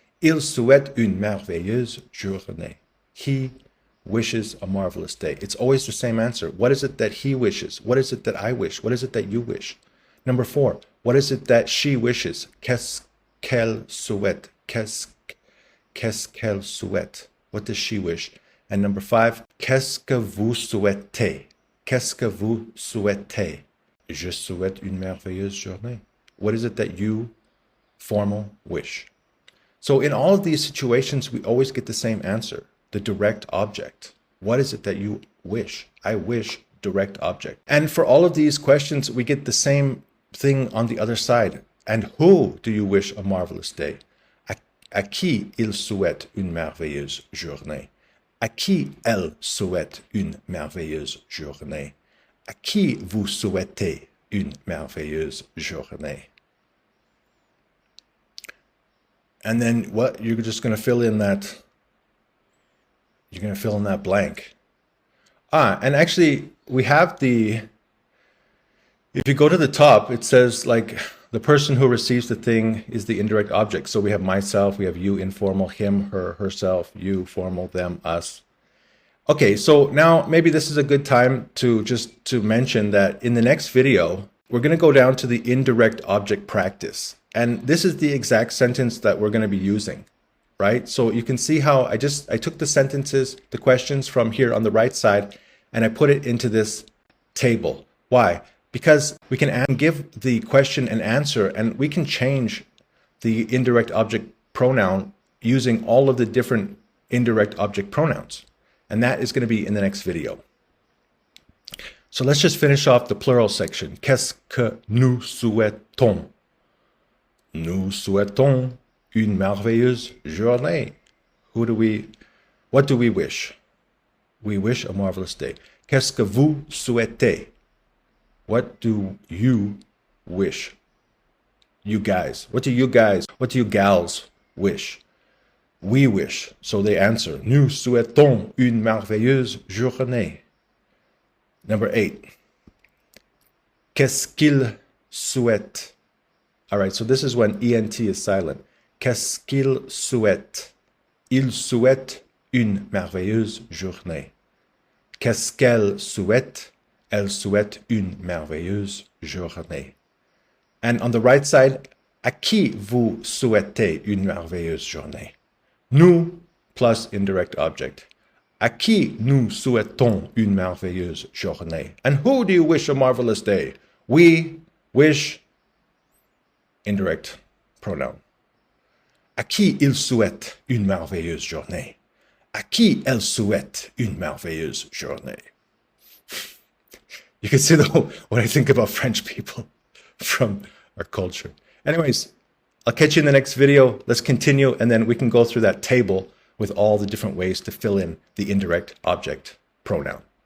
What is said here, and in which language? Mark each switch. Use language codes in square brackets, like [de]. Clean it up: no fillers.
[fr] Il souhaite une merveilleuse journée. [en] He wishes a marvelous day. It's always the same answer. What is it that he wishes? What is it that I wish? What is it that you wish? Number 4. What is it that she wishes? [fr] Qu'est-ce qu'elle souhaite? Qu'est-ce qu'elle souhaite? [en] What does she wish? And number 5. [fr] Qu'est-ce que vous souhaitez? Qu'est-ce que vous souhaitez? Je souhaite une merveilleuse journée. [en] What is it that you, formal, wish? So in all of these situations, we always get the same answer, the direct object. What is it that you wish? I wish direct object. And for all of these questions, we get the same thing on the other side. And who do you wish a marvelous day? [fr] À qui il souhaite une merveilleuse journée? À qui elle souhaite une merveilleuse journée? À qui vous souhaitez une merveilleuse journée? [en] And then what? You're just going to fill in that. You're going to fill in that blank. And actually, we have the. If you go to the top, it says like the person who receives the thing is the indirect object. So we have myself, we have you, informal, him, her, herself, you, formal, them, us. Okay, so now maybe this is a good time to mention that in the next video, we're going to go down to the indirect object practice. And this is the exact sentence that we're going to be using, right? So you can see how I took the sentences, the questions from here on the right side, and I put it into this table. Why? Because we can give the question an answer, and we can change the indirect object pronoun using all of the different indirect object pronouns. And that is going to be in the next video. So let's just finish off the plural section. [fr] Qu'est-ce que nous souhaitons? Nous souhaitons une merveilleuse journée. [en] What do we wish? We wish a marvelous day. [fr] Qu'est-ce que vous souhaitez? [en] What do you wish? You guys. What do you gals wish? We wish. So they answer, [fr] nous souhaitons une merveilleuse journée. [en] Number 8. [fr] Qu'est-ce qu'il souhaite? [en] All right, so this is when ENT is silent. [fr] Qu'est-ce qu'il souhaite? Il souhaite une merveilleuse journée. Qu'est-ce qu'elle souhaite? Elle souhaite une merveilleuse journée. [en] And on the right side, [fr] à qui vous souhaitez une merveilleuse journée? Nous [en] plus indirect object. [fr] À qui nous souhaitons une merveilleuse journée? [en] And who do you wish a marvelous day? We wish indirect pronoun. [fr] À qui il souhaite une merveilleuse journée? À qui elle souhaite une merveilleuse journée? [en] You can see what I think about French people from our culture. Anyways, I'll catch you in the next video. Let's continue, and then we can go through that table with all the different ways to fill in the indirect object pronoun.